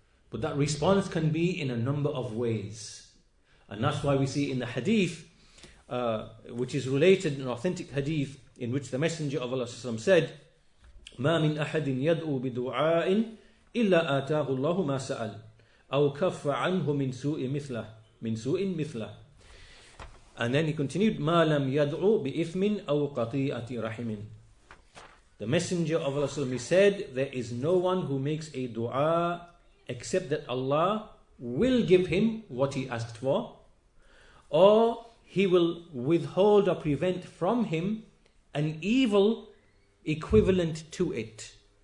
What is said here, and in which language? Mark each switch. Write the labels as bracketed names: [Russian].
[English] But that response can be in a number of ways. And that's why we see in the hadith, which is related, an authentic hadith, in which the Messenger of Allah said, [Arabic] مَا مِنْ أَحَدٍ يَدْعُو بِدُعَاءٍ إِلَّا آتَاهُ اللَّهُ مَا سَأَلَ أَوْ كَفَّ عَنْهُ مِنْ سُوءٍ مِثْلَهُ. [English] And then he continued, [Arabic] مَا لَمْ يَدْعُو بِإِثْمٍ أَوْ قَطِيئَةِ رَحِمٍ. [English] The Messenger of Allah said, there is no one who makes a dua except that Allah will give him what he asked for, or He will withhold or prevent from him an evil equivalent to it.